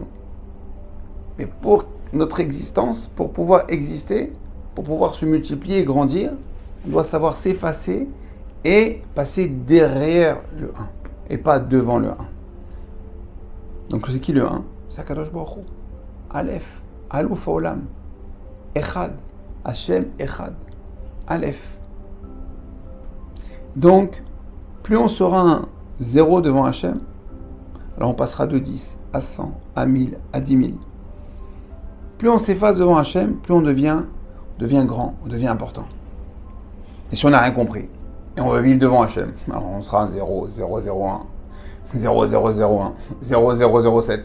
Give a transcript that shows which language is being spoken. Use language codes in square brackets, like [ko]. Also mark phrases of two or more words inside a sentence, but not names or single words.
[fr] Mais pour notre existence, pour pouvoir exister, pour pouvoir se multiplier et grandir, on doit savoir s'effacer et passer derrière le 1 et pas devant le 1. Donc c'est qui le 1? C'est Akadosh Baruch Hu. [he] אלף, אלוף עולם, אחד, השם אחד, אלף. [fr] Donc, plus on sera un 0 devant Hashem, alors on passera de 10 à 100, à 1000, à 10 000. Plus on s'efface devant Hashem, plus on devient grand, on devient important. Et si on n'a rien compris, et on va vivre devant Hashem, alors on sera un 0, 0, 0, 1, 0, 0, 0, 1, 0, 0, 0, 7.